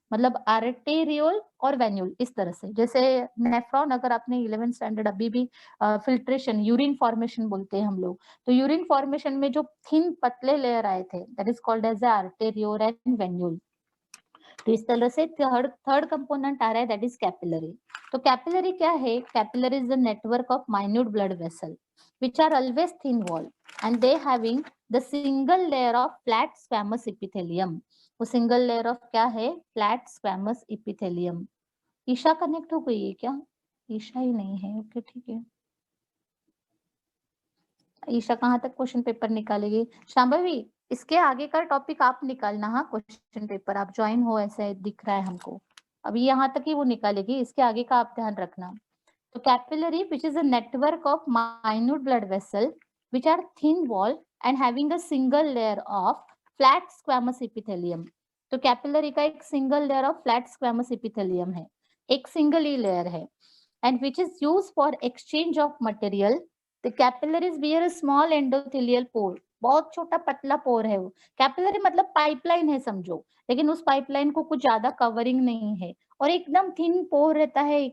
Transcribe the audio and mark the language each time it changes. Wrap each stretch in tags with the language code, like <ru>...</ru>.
<hi>मतलब आर्टेरियोल और वेन्यूल इस तरह से। जैसे नेफ्रॉन, अगर आपने 11th स्टैंडर्ड अभी भी फिल्ट्रेशन, यूरिन फॉर्मेशन बोलते हैं हम लोग, तो यूरिन फॉर्मेशन में जो थिन पतले लेयर आए थे</hi> <en>That is called as arteriole and venule.</en> <hi>तो इस तरह से थर्ड कंपोनेंट आ रहा है दैट इज कैपिलरी। तो कैपिलरी क्या है?</hi> <en>Capillary is the network of minute blood vessel which are always thin wall and they having the single layer of flat squamous epithelium।</en> <hi>वो single layer of क्या है? flat squamous epithelium। Isha connect हो गई है क्या? ईशा ही नहीं है, ओके ठीक है। ईशा कहाँ तक क्वेश्चन पेपर निकालेगी? शांभवी, इसके आगे का टॉपिक आप निकालना। हाँ, क्वेश्चन पेपर आप ज्वाइन हो ऐसे दिख रहा है हमको, अभी यहाँ तक ही वो निकालेगी, इसके आगे का आप ध्यान रखना।</hi> <en>तो capillary which is a network of minute blood vessel which are thin wall and having a single layer of flat squamous epithelium।</en> <hi>तो कैपिलरी का एक single layer of flat squamous epithelium है, एक सिंगल ही लेयर है,</hi> <en>and which is used for exchange of material। The capillaries bear a small endothelial pore।</en> <hi>बहुत छोटा पतला पोर है वो। कैपिलरी मतलब पाइपलाइन है समझो, लेकिन उस पाइपलाइन को कुछ ज्यादा कवरिंग नहीं है और एकदम थिन पोर रहता है।</hi>